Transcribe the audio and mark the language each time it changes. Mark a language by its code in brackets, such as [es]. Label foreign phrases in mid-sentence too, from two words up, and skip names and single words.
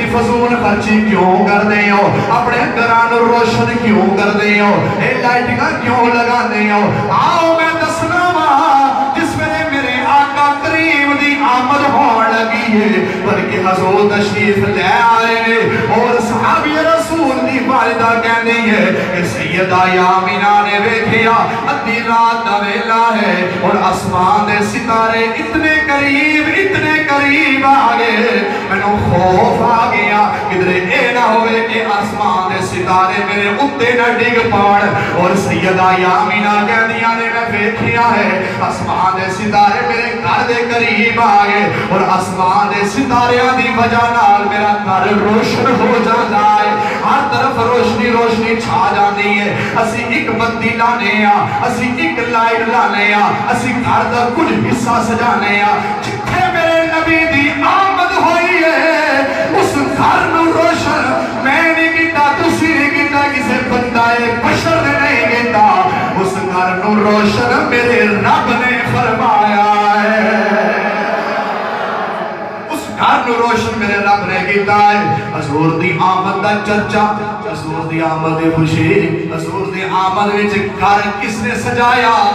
[pa] فضول خرچی کیوں کرنے ہو اپنے گھرانوں روشن کیوں کرنے ہو اے لائٹنگاں کیوں لگانے ہو آؤ میں دسنا وہاں جس میں میرے آقا کریم دی آمد ہون لگی ہے بلکہ حضور تشریف لے آئے اور صحابی رسول دی والدہ کہنے ہے کہ سیدہ آمینہ نے دیکھیا ادھی رات دا ویلا ہے اور آسمان دے ستارے اتنے قریب آگے میں نے خوف آ گیا کدھرے اے نہ ہوئے کہ آسمان دے ستارے میرے اتے نہ ڈگ پاڑ اور سیدہ آمینہ کہنیا نے میں دیکھیا ہے آسمان دے ستارے میرے گھر دے قریب آگے اور آسمان دے ستاریاں دی وجہ نال [ur] میرا گھر روشن ہو جاتا ہے ہر طرف روشنی روشنی چھا جاتی ہے [pa] اسی ایک بتی لانے ہاں اسی ایک لائٹ لانے ہاں اسی گھر دا کچھ حصہ سجانے ہاں جتھے میرے نبی دی آمد ہوئی ہے اس گھر نو روشن میں نہیں کیتا تسی نہیں کیتا کسے بندہ بشر نے نہیں کیتا اس اس گھر نو روشن میرے رب نے فرمایا ہے، اس گھر نو روشن میرے رب نے کیتا ہے۔ حضور دی آمد دا چرچا، حضور دی آمد دی خوشی، حضور دی آمد وچ گھر کس نے سجایا؟